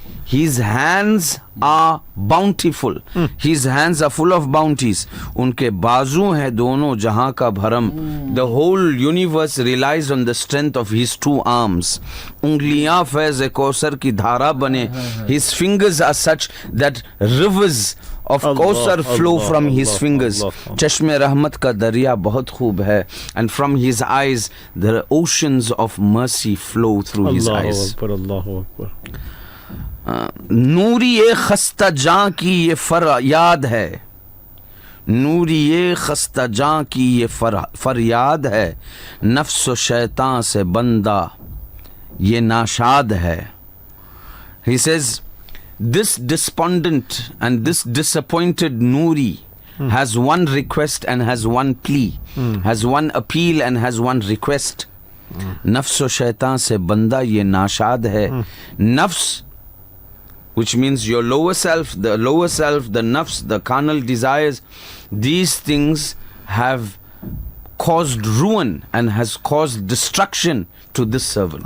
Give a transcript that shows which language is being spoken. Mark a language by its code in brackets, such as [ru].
[en] His hands are bountiful. His hands are full of bounties. [hi] उनके बाजू हैं दोनों जहां का भरम. [en] The whole universe relies on the strength of his two arms. [hi] उंगलियां फैज़ कौसर की धारा बने. [en] His fingers are such that rivers of Kausar flow from his fingers. [hi] चश्मे रहमत का दरिया बहुत खूब है. [en] And from his eyes the oceans of mercy flow through his eyes. [ar] Allahu Akbar. [hi] नूरी ये खस्ता जां की ये फरियाद है. नूरी ये खस्ता जां की ये फरियाद है. नफ्स व शैतान से बंदा ये नाशाद है. [en] He says, this despondent and this disappointed Noori has one request and has one plea, has one appeal and has one request. Nafs o shaitan se banda ye nashad hai. Nafs, which means your lower self, the nafs, the carnal desires, these things have caused ruin and has caused destruction to this servant.